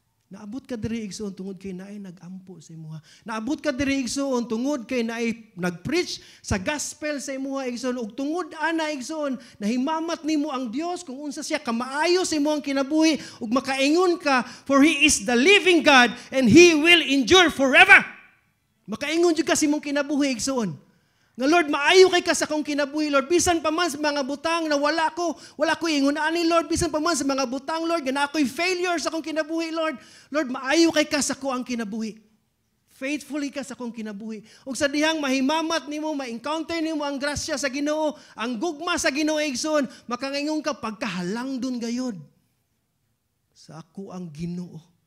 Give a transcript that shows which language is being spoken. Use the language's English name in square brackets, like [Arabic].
[Cebuano] Naabot ka diri igsoon tungod kay naay nag-ampo sa imuha. Naabot ka diri igsoon tungod kay naay nag-preach sa gospel sa imuha igsoon ug tungod ana igsoon nahimamat nimo ang Dios kung unsa siya kamaayo sa imong kinabuhi ug makaingon ka, [English] for He is the living God and He will endure forever. [Cebuano] Makaingon jud ka sa imong kinabuhi igsoon. Nga Lord, maayo kay ka sa akong kinabuhi, Lord. Bisan pa man sa mga butang na wala ko ingon ani, Lord. Bisan pa man sa mga butang, Lord, na ako'y failure sa akong kinabuhi, Lord. Lord, maayo kay ka sa kuang kinabuhi. Faithfully ka sa akong kinabuhi. Ug sa dihang mahimamat nimo, ma-encounter nimo ang grasya sa Ginoo, ang gugma sa Ginoo igsoon, makangingon ka pagkahalangdon gayod sa ako ang Ginoo.